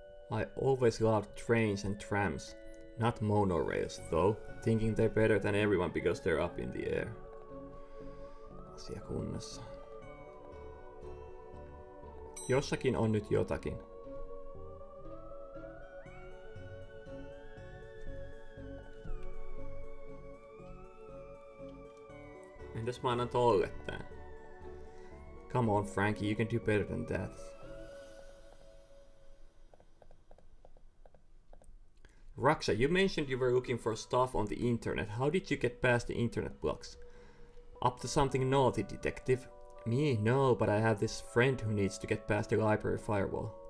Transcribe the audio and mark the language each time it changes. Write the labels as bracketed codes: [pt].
[en] I always loved trains and trams, not monorails though, thinking they're better than everyone because they're up in the air. [fi] Asia kunnossa. Jossakin on nyt jotakin. Entäs mä annan tolle tän? [en] Come on Frankie, you can do better than that. Raksha, you mentioned you were looking for stuff on the internet. How did you get past the internet blocks? Up to something naughty, detective? Me? No, but I have this friend who needs to get past the library firewall.